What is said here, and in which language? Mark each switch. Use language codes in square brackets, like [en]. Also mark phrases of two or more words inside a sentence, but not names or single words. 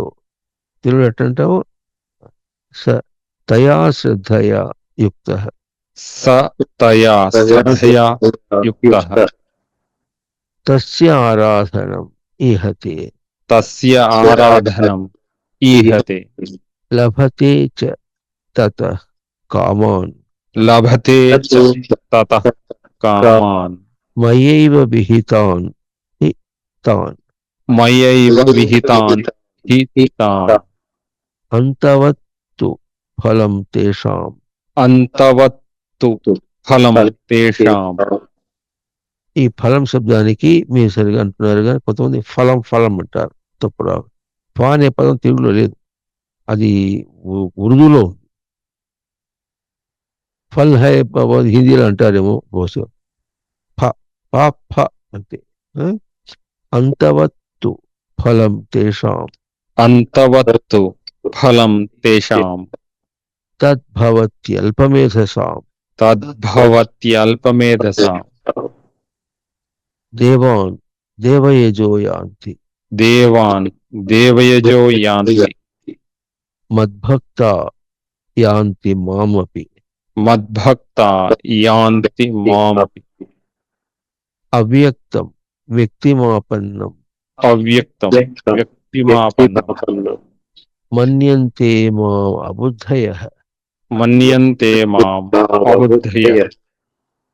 [te] తెలుగు ఎట్టంటావు? [sa] స తయా శ్రద్ధయా యుక్తః. స తయా శ్రద్ధయా యుక్తః. తస్య ఆరాధనం ఈహతే. తస్య ఆరాధనం ఈహతే. లభతే చ తతః కామాన్. లభతే చ తతః కామాన్. మయైవ విహితాన్ హి తాన్. మయైవ విహితాన్ హి తాన్. అంతవత్తు ఫలం తేషాం. అంతవత్తు ఫలం తేషాం. [te] ఈ ఫలం శబ్దానికి మీరు సరిగా అంటున్నారు కానీ కొంతమంది ఫలం ఫలం అంటారు. తప్పుడు ఫ అనే పదం తెలుగులో లేదు, అది ఉర్దూలో ఉంది. [hi] फल है [te] హిందీలో అంటారేమో బహుశా. ఫ ఫ ఫ అంతే. [sa] అంతవత్తు ఫలం తేషాం. అంతవత్తు ఫలం తేషాం. తద్భవత్యల్పమేధసాం. తద్భవత్యల్పమేధసాం. దేవాన్ దేవయజో యాంతి. దేవాన్ దేవయజో యాంతి. మద్భక్త యాంతి మామపి. మద్భక్తా యాంతి మామపి. అవ్యక్తం వ్యక్తిమాపన్నం. అవ్యక్తం వ్యక్తిమాపన్నం. మన్యంతే మాం అబుద్ధయః. మన్యంతే మాం అబుద్ధయః.